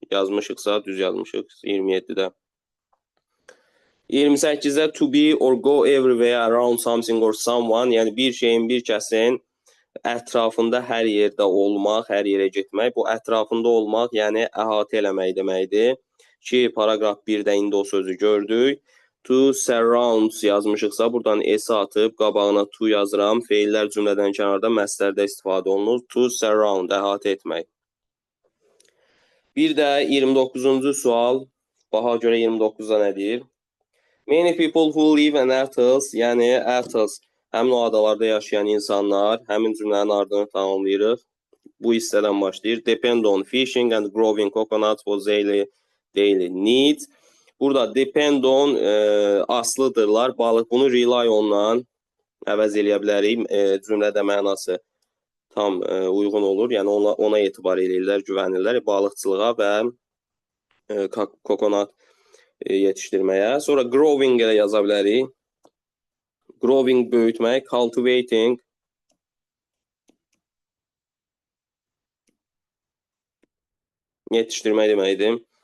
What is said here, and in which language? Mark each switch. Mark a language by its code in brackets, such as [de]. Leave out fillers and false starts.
[az] Yazmışıqsa düz yazmışıq 27-də. 28-də [en] to be or go everywhere around something or someone, [az] yəni bir şeyin, bir kəsin ətrafında hər yerdə olmaq, hər yerə getmək. Bu ətrafında olmaq, yəni əhatə eləmək deməkdir. Ki, paragraf 1-də indi o sözü gördük. [en] To surround [az] yazmışıqsa, buradan S atıb, qabağına to yazıram. Feillər cümlədən kənarda məslərdə istifadə olunur. [en] To surround, [az] əhatə etmək. Bir də 29-cu sual, baxa görə 29-da nə deyir? [en] Many people who live in atolls, [az] yəni atolls, həmin o adalarda yaşayan insanlar, həmin cümlənin ardını tamamlayırıq. Bu hissədən başlayır. [en] Depend on fishing and growing coconuts for daily needs. [az] Burada [en] depend on [az] aslıdırlar. Balıq, bunu rely ondan əvəz eləyə bilərik. Cümlədə mənası tam uyğun olur. Yəni ona etibar eləyirlər, güvənirlər. Balıqçılığa və coconut yetişdirməyə. Sonra growing ilə yaza bilərik. Growing böyütmək, cultivating yetişdirmək deməkdir.